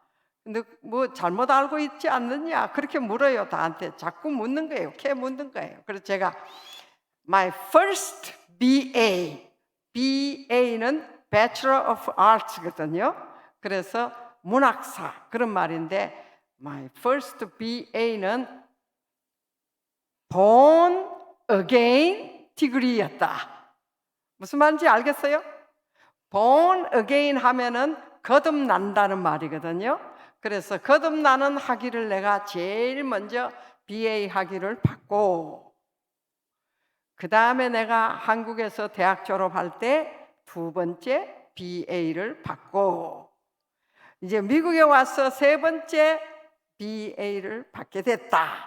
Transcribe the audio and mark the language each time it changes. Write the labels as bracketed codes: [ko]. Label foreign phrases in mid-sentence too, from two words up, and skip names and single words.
[ko] 근데 뭐 잘못 알고 있지 않느냐? 그렇게 물어요. 나한테 자꾸 묻는 거예요. 캐 묻는 거예요. 그래서 제가 [en] My first BA [ko] 는 [en] Bachelor of Arts [ko] 거든요. 그래서 문학사 그런 말인데 [en] My first BA [ko] 는 [en] born again degree [ko] 였다. 무슨 말인지 알겠어요? [en] born again [ko] 하면은 거듭난다는 말이거든요. 그래서 거듭나는 학위를 내가 제일 먼저 BA 학위를 받고, 그 다음에 내가 한국에서 대학 졸업할 때 두 번째 BA를 받고, 이제 미국에 와서 세 번째 BA를 받게 됐다.